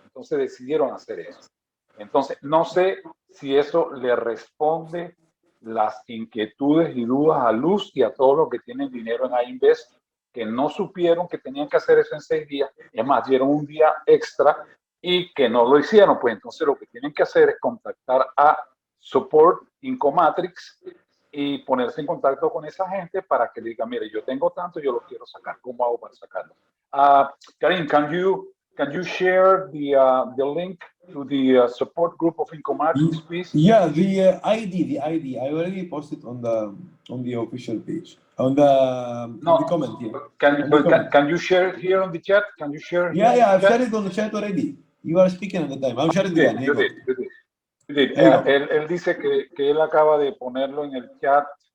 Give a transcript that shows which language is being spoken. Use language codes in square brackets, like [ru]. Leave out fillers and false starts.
[es] Entonces decidieron hacer eso. Entonces, no sé si eso le responde las inquietudes y dudas a Luz y a todos los que tienen dinero en iInvest, que no supieron que tenían que hacer eso en 6 días. Es más, dieron un día extra y que no lo hicieron. Pues entonces lo que tienen que hacer es contactar a Support Incomatrix y ponerse en contacto con esa gente para que le digan, mire, yo tengo tanto, yo lo quiero sacar. ¿Cómo hago para sacarlo? [en] Karim, can you share the link to the support group of Incomatrix, please? Yeah, the ID. I already posted on the official page. On the comment here. Can you share it here on the chat? Can you share? Yeah, I've shared it on the chat already. You are speaking at the time. I'm sharing it again. You did. [es] Él dice que él acaba de ponerlo en el chat.